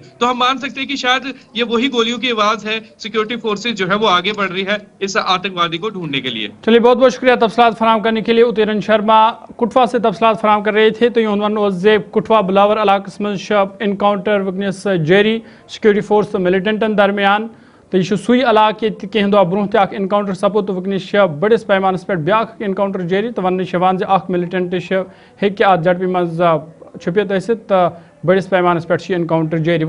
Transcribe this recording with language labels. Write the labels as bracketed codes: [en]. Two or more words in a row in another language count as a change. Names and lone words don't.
[hi] तो हम मान सकते हैं कि शायद ये वही गोलियों की आवाज है, [en] security forces [hi] जो है वो आगे बढ़ रही है इस आतंकवादी को ढूंढने के लिए। चलिए, बहुत बहुत शुक्रिया तफसलात फराहम करने के लिए। उतरन शर्मा कुठवा से तफसलात फराहम कर रहे थे। [ks] तो ये कुठवा बिलावर इलाकस में इनकाउंटर वनस जारी, [en] security force [ks] तो मिलिटेंटन दरमियान तो यह सुई इलाक ये कह दो ब्रोह तक इनकाउंटर सपोद तो वनस बड़िस पैमानस पे ब्या इनकाउंटर जारी तो वन मिलिटेंट हे अत झड़पी मज छुपित तो बड़िस पैमानस पे इनकाउंटर जारी।